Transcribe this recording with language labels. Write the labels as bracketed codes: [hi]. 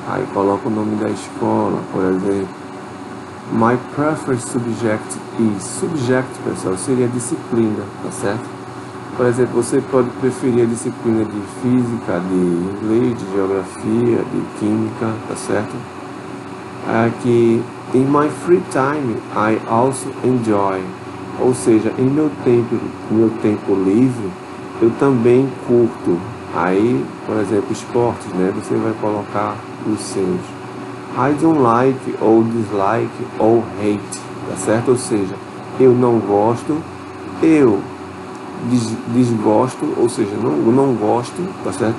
[pt] Aí coloca o nome da escola, por exemplo. [en] My preferred subject is, [pt] subject, pessoal, seria disciplina, tá certo? Por exemplo, você pode preferir a disciplina de física, de inglês, de geografia, de química, tá certo? Aqui, [en] in my free time, I also enjoy. [pt] Ou seja, em meu tempo livre, eu também curto. Aí, por exemplo, esportes, né? Você vai colocar os seus. [en] I don't like, ou dislike, ou hate, tá certo? [pt] Ou seja, eu não gosto, eu desgosto, ou seja, não gosto, tá certo?